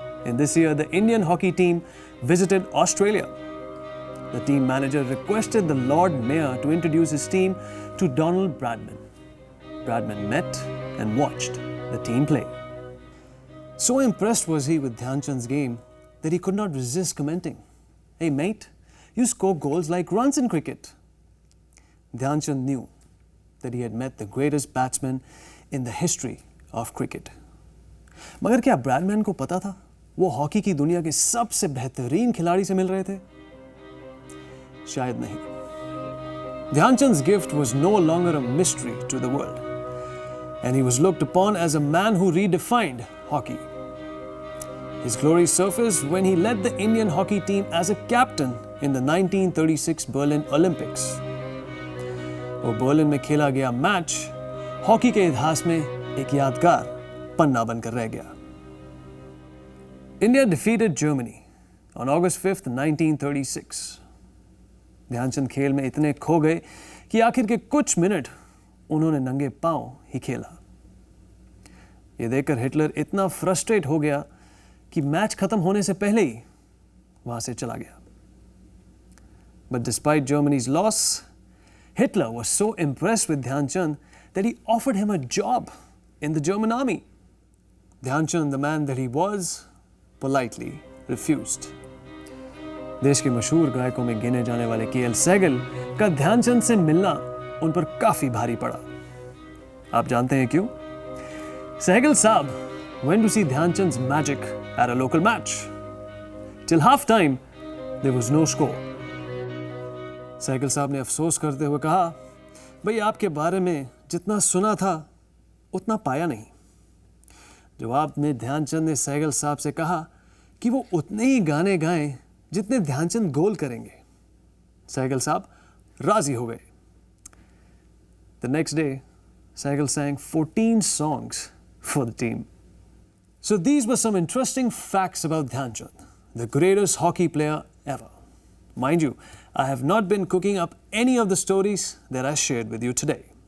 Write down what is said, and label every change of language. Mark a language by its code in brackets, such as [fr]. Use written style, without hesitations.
[en] In this year, the Indian hockey team visited Australia. The team manager requested the Lord Mayor to introduce his team to Donald Bradman. Bradman met and watched the team play. So impressed was he with Dhyanchand's game that he could not resist commenting, "Hey mate, you score goals like runs in cricket." Dhyanchand knew that he had met the greatest batsman in the history of cricket. [hi] मगर क्या Bradman को पता था वो hockey की दुनिया के सबसे बेहतरीन खिलाड़ी से मिल रहे थे? शायद नहीं। [en] Dhyanchand's gift was no longer a mystery to the world, and he was looked upon as a man who redefined hockey. His glory surfaced when he led the Indian hockey team as a captain in the 1936 Berlin Olympics. [hi] वो Berlin में खेला गया match hockey के इतिहास में एक यादगार पन्ना बनकर रह गया। [en] India defeated Germany on August 5th, 1936. [hi] Dhyanchand खेल में इतने खो गए कि आखिर के कुछ मिनट उन्होंने नंगे पांव ही खेला। यह देखकर हिटलर इतना फ्रस्ट्रेट हो गया कि मैच खत्म होने से पहले ही वहां से चला गया। [en] But despite Germany's loss, Hitler was so impressed with Dhyanchand that he offered him a job in the German army. Dhyanchand, the man that he was, politely refused. [hi] देश के मशहूर गायकों में गिने जाने वाले के.एल. सहगल का ध्यानचंद से मिलना उन पर काफी भारी पड़ा। आप जानते हैं क्यों? [en] सहगल साहब went to see Dhyanchand's magic at a local match. Till half time, there was no score. [hi] Sehgal साहब ने अफसोस करते हुए कहा, भाई आपके बारे में जितना सुना था उतना पाया नहीं। जवाब में ध्यानचंद ने सहगल साहब से कहा कि वो उतने ही गाने गाएं जितने ध्यानचंद गोल करेंगे। सहगल साहब राजी हो गए। [en] The next day, Sehgal sang 14 songs for the team. So these were some interesting facts about Dhyanchand, the greatest hockey player ever. Mind you, I have not been cooking up any of the stories that I shared with you today.